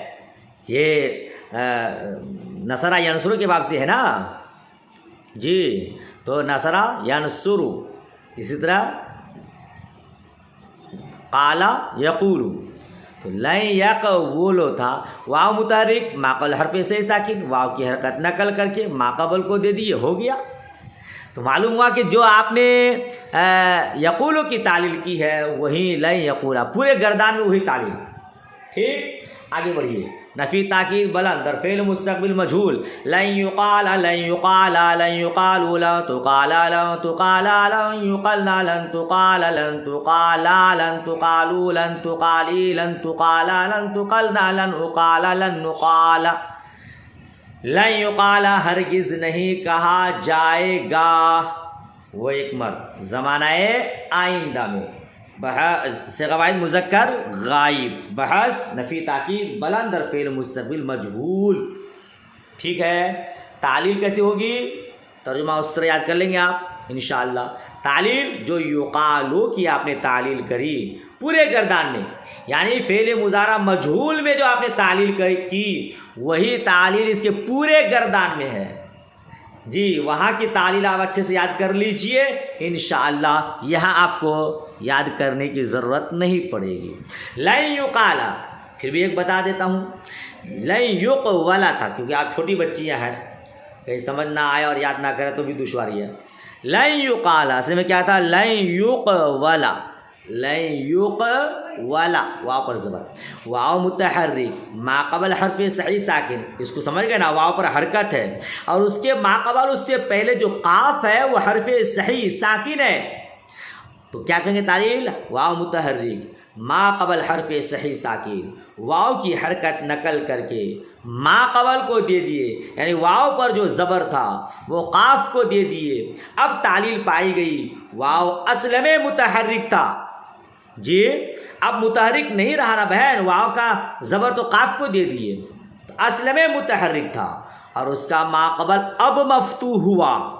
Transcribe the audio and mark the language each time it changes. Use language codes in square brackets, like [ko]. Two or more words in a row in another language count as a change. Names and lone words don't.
[ur] یہ نصرہ ینصرو کے باب سے ہے نا جی، تو نصرہ ینصرو، اسی طرح قالا یقولو، تو لن یقولو تھا، واو متحرک ما قبل حرف سے ساکن، واو کی حرکت نقل کر کے ما قبل کو دے دیے، ہو گیا۔ تو معلوم ہوا کہ جو آپ نے یقولو کی تعلیل کی ہے وہی لن یقولا، پورے گردان میں وہی تعلیل۔ ٹھیک، آگے بڑھیے۔ [fa] نفی تاکید بلند در فعل مستقبل مجھول، [ar] لن یقال لن یقال لن یقالوا لن تقال لن تقال لن یقلنا لن تقال لن تقال لن تقالوا لن تقالی لن تقال لن تقلنا لن اقال لن نقال۔ [ur] لن یقال ہرگز نہیں کہا جائے گا، وہ ایک مرد زمانہ آئندہ میں، صیغہ واحد مذکر غائب، [fa] بحث نفی تاکید بلند در فعل مستقبل مجہول۔ [ur] ٹھیک ہے، تعلیل کیسے ہوگی؟ ترجمہ اس طرح یاد کر لیں گے آپ انشاءاللہ۔ تعلیل جو یقالو کی آپ نے تعلیل کری پورے گردان میں، یعنی فعل مضارع مجہول میں جو آپ نے تعلیل کی وہی تعلیل اس کے پورے گردان میں ہے۔ جی، وہاں کی تعلیل آپ اچھے سے یاد کر لیجئے انشاءاللہ، یہاں آپ کو یاد کرنے کی ضرورت نہیں پڑے گی۔ لن یقال، پھر بھی ایک بتا دیتا ہوں، لن یقولا تھا، کیونکہ آپ چھوٹی بچیاں ہیں، کہیں سمجھ نہ آئے اور یاد نہ کرے تو بھی دشواری ہے۔ لن یقال اصل میں کیا تھا؟ لن یقولا، لن یقولا، واو پر زبر، واو متحرک ما قبل حرف صحیح ساکن، اس کو سمجھ گئے نا، واو پر حرکت ہے اور اس کے ما قبل اس سے پہلے جو قاف ہے وہ حرف صحیح ساکن ہے، تو کیا کہیں گے تعلیل؟ واو متحرک ما قبل حرف صحیح ساکن، واو کی حرکت نقل کر کے ما قبل کو دے دیے، یعنی واو پر جو زبر تھا وہ قاف کو دے دیے۔ اب تعلیل پائی گئی، واو اصل میں متحرک تھا، جی اب متحرک نہیں رہا نا بہن، واو کا زبر تو قاف کو دے دیے، تو اصل میں متحرک تھا اور اس کا ما قبل اب مفتوح ہوا،